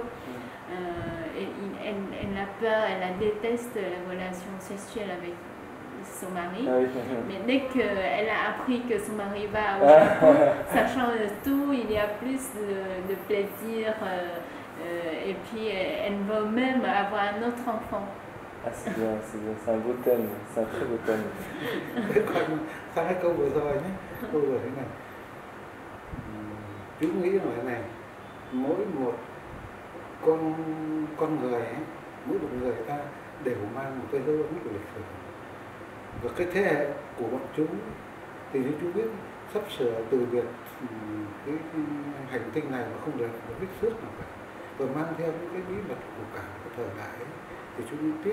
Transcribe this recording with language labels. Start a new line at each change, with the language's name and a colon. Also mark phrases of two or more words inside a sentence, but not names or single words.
French: Et elle a peur, elle déteste les relations sexuelles avec son mari, mais dès qu'elle a appris que son mari va au Japon, ça change tout, il y a plus de plaisir, et puis elle veut même avoir un autre enfant. Ah, c'est bien, c'est un beau thème, c'est un très beau thème.
Vietnamese: Sang cái câu vừa rồi nhé, câu vừa thế này, chú nghĩ là thế này, mỗi một con người ấy, mỗi một người ta đều mang một cái dấu ấn của lịch sử. Và cái thế hệ của bọn chúng thì như chú biết sắp sửa từ việc cái hành tinh này mà không được viết xước nào cả, và mang theo những cái bí mật của cả cái thời đại ấy, thì chú tiếc.